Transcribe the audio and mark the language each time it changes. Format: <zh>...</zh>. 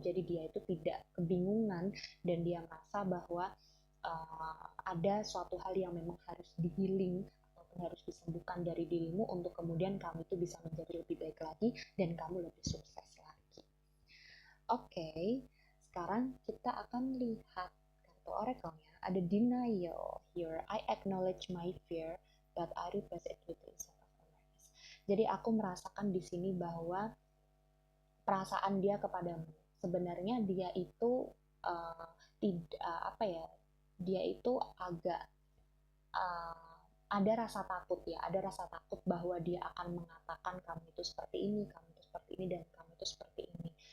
<id>Jadi dia itu tidak kebingungan dan dia merasa bahwa ada suatu hal yang memang harus di-healing ataupun harus disembuhkan dari dirimu untuk kemudian kamu itu bisa menjadi lebih baik lagi dan kamu lebih sukses lagi. Oke, sekarang kita akan lihat kartu oracle-nya.</id> <en>Ada denial here. I acknowledge my fear, but I replace it with insight of awareness.</en> <id>Jadi aku merasakan di sini bahwa perasaan dia kepadamu, sebenarnya dia itu tidak apa ya, dia itu agak ada rasa takut ya, ada rasa takut bahwa dia akan mengatakan kamu itu seperti ini, kamu itu seperti ini, dan kamu itu seperti ini.</id>